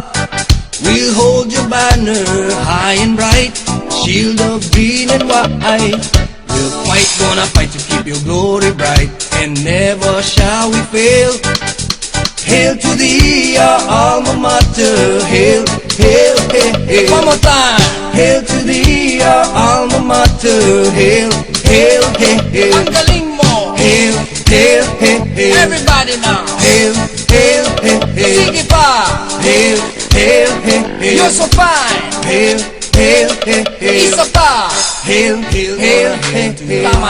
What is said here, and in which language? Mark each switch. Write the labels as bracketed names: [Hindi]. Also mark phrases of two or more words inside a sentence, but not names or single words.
[English] We'll hold your banner high and bright, shield of green and white. We're quite gonna fight to keep your glory bright, and never shall we fail. Hail to thee, our alma mater. Hail, hail, hail, hail. One more time. Hail to thee, our alma mater. Hail, hail, hail, hail. [Filipino] Ang galing mo. [English] Hail, hail, hail, hail. Everybody now. Hail, hail, hail, hail. [Filipino] Sige pa. [English] Hail, hail, hail, hail. You're so fine. Hail, hail, hail, hail. [Filipino] Isa pa. [English] Hail, hail, hail, hail to the